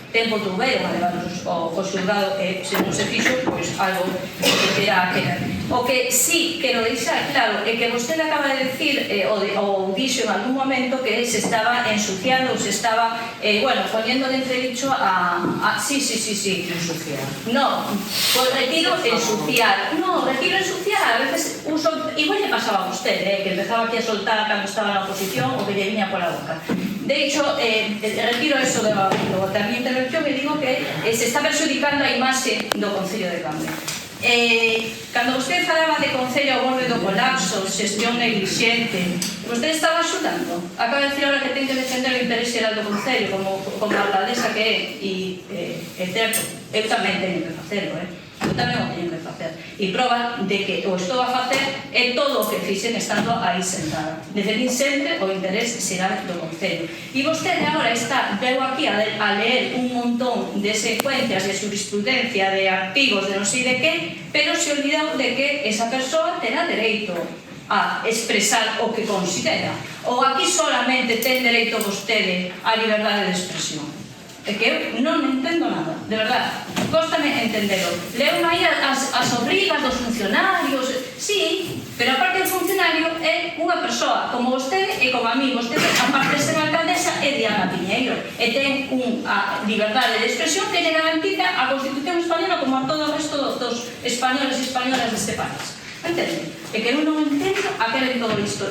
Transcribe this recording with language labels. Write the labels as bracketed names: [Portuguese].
[Galician] tempo tuveron a levarnos ao xulgado e se non se fixo, pois algo que terá que ver. O que sí quero deixar claro é que vostede acaba de decir ou dixo en algún momento que se estaba ensuciando ou se estaba, [Spanish] poniendo de entredicho [Galician] a... Sí. Ensuciar. [Spanish] No, pues retiro ensuciar. No, retiro ensuciar. A veces uso... Igual le pasaba a usted, que empezaba aquí a soltar [Galician] cando estaba na oposición o que lle viña pola boca. [Spanish] De hecho, retiro eso [Galician] da minha intervención e digo que se está perxudicando a imaxe do Concello de Cambre. Cando vostede falaba de Concello ao borde do colapso, xestión negligente, vostede estaba axudando. Acaba de decir ahora que ten que defender o interés xeral do Concello como alcaldesa que é, e certo, eu tamén teño que facelo, eu tamén o teño que facer. E prova de que o estou a facer é todo o que fixen estando aí sentada. Defendín sempre o interés xeral do Concello. E vostede agora veu aquí a ler un montón de secuencias de jurisprudencia, de artigos, de non sei de que, pero se olvidou de que esa persoa terá dereito a expresar o que considera. Ou aquí solamente ten dereito vostede a liberdade de expresión. É que eu non entendo nada, de verdade. Cóstame entendelo. Leo aí as obrigas dos funcionarios, sí, pero aparte do funcionario é unha persoa como vostede e como a mí. Vostede, aparte de ser alcaldesa, é Diana Piñeiro e ten unha liberdade de expresión que lle garantiza a Constitución española como a todo o resto dos españoles e españolas deste país. Entende? É que eu non entendo a que ven todo isto.